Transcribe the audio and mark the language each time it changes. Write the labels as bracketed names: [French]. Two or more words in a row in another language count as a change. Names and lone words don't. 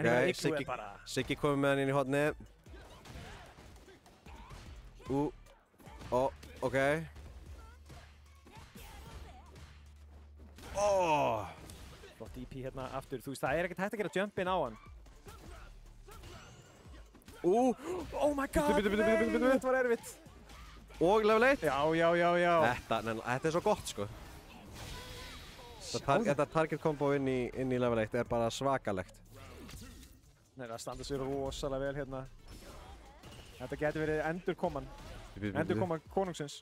[Icelandic] en Igloo er bara... Siggi komið með hann inn í hotnið. Ok. Flott DP hérna aftur. Þú veist, það er ekkert hægt að gera jumpin á hann. [English] Oh my god, [Icelandic] þetta var erfitt. Og level 1? Já. Þetta er svo gott, sko. Þetta [English] target combo [Icelandic] inn í level 1 er bara svakalegt. Nei, það standa sér rosalega vel hérna. Þetta getur verið endurkoman konungsins.